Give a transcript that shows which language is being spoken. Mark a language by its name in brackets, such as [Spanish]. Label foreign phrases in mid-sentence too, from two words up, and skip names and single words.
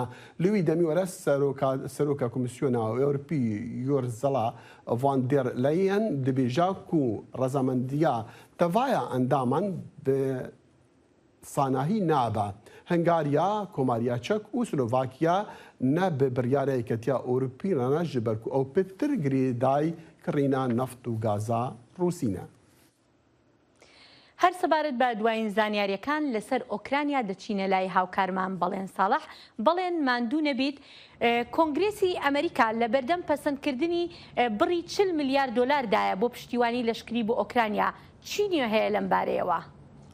[Kurdish] Li wî demî were Seroka Komîsyona Ewropî Ursula von der Leyen dibêje ku rezamendiya tevaya endaman bi sanahî nabe. Hungariya, Komariya Çek û Slovakiya ne bi biryara yeketiya Ewropî re ji ber ku ew pêtir girêdayî kirîna neft û gaza Rûsî ne. [Central Kurdish] هەر سەبارەت بە دوایین زانیاریەکان لەسەر ئۆکرانیا دەچینە لای هاوکارمان بەڵێن ساڵح بەڵێن ماندوو نەبیت کۆنگرێسی ئەمریکا لە بەردەم پەسەندکردنی بڕی 40 میلیارد دۆلاردایە بۆ پشتیوانی لەشکری بۆ ئۆکرانیا چی نیە هەیە لەم بارەیەوە؟